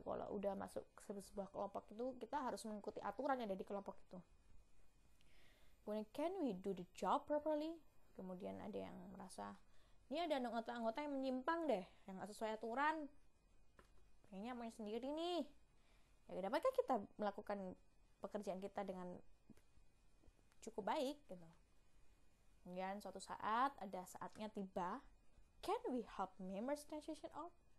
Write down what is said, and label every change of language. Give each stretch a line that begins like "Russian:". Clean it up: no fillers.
Indonesian: Kalau udah masuk ke sebuah kelompok itu, kita harus mengikuti aturan yang ada di kelompok itu. Kemudian,
English: can we do the job properly?
Indonesian: Kemudian ada yang merasa, ini ada anggota-anggota yang menyimpang deh, yang gak sesuai aturan, kayaknya maunya sendiri nih. Ya, dapatkah kita melakukan pekerjaan kita dengan cukup baik gitu? Kemudian suatu saat, ada saatnya tiba,
English: can we help members transition out?